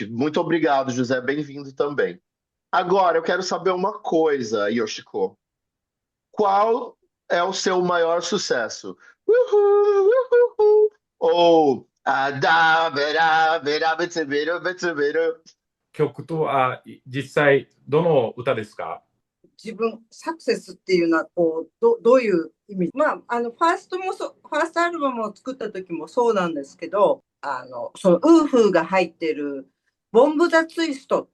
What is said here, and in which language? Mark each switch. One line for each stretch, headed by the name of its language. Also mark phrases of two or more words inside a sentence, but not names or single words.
Portuguese: Muito obrigado, José. Bem-vindo também. Agora, eu quero saber uma coisa, Yoshiko. Qual é o seu maior sucesso? Uhul, uhul, uhul. Ou... da, bera, bera, betsuberu, betsuberu.
Japanese: 曲とは実際どの歌ですか？自分、サクセスっていうのはどういう意味、ファーストアルバムを作った時もそうなんですけど、そのウーフーが入ってるボンブ・ザ・ツイスト